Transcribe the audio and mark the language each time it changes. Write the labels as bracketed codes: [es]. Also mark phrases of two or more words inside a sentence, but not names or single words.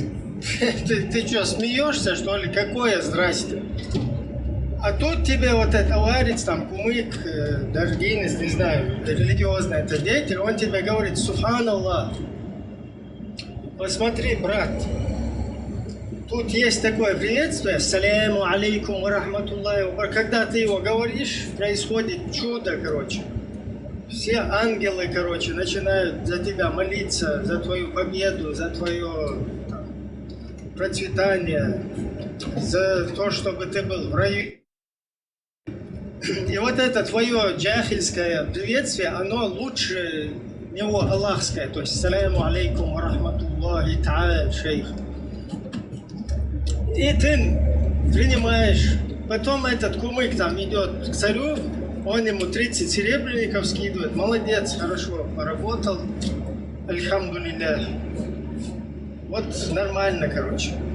[ru] Ты что, смеешься, что ли? Какое здрасте? А тут тебе вот этот аварец, там, кумык, даже гейнес, не знаю, религиозный это деятель, он тебе говорит, Субханаллах, посмотри, брат, тут есть такое приветствие, [ar] السلام عليكم ورحمة الله وبركاته. [ru] Когда ты его говоришь, происходит чудо, короче. Все ангелы, короче, начинают за тебя молиться, за твою победу, за твое там, процветание, за то, чтобы ты был в раю. И вот это твое джахильское приветствие, оно лучше него аллахское, то есть [ar] «السلام عليكم ورحمة الله تعالى, [ru] шейх». И ты принимаешь. Потом этот кумык там идет к царю, он ему 30 серебряников скидывает. Молодец, хорошо, поработал. Альхамдулилля. Вот нормально, короче.